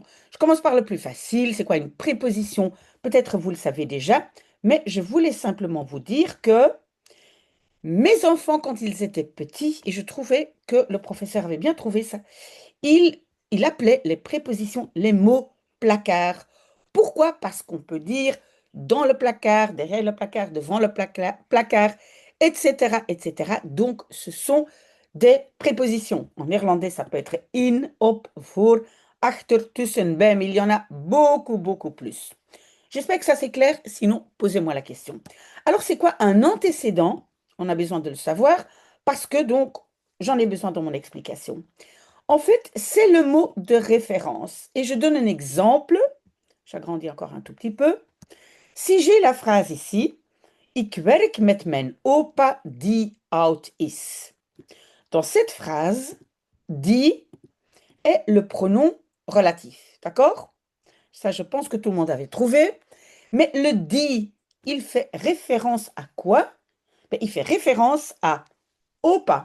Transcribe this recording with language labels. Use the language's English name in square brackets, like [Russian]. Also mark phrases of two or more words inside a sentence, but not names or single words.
[French] Je commence par le plus facile, c'est quoi une préposition? Peut-être vous le savez déjà, mais je voulais simplement vous dire que mes enfants, quand ils étaient petits, et je trouvais que le professeur avait bien trouvé ça, il, il appelait les prépositions les mots placards. Pourquoi? Parce qu'on peut dire dans le placard, derrière le placard, devant le placard, etc., etc. Donc, ce sont des prépositions. En néerlandais, ça peut être [Dutch] in, op, voor, achter, tussen, bij, [French] mais il y en a beaucoup, beaucoup plus. J'espère que ça c'est clair, sinon posez-moi la question. Alors, c'est quoi un antécédent? On a besoin de le savoir parce que donc, j'en ai besoin dans mon explication. En fait, c'est le mot de référence. Et je donne un exemple. J'agrandis encore un tout petit peu. Si j'ai la phrase ici, [Dutch] Ik werk met mijn opa die oud is. [French] Dans cette phrase, die est le pronom relatif. D'accord? Ça, je pense que tout le monde avait trouvé. Mais le die, il fait référence à quoi? Ben, il fait référence à opa.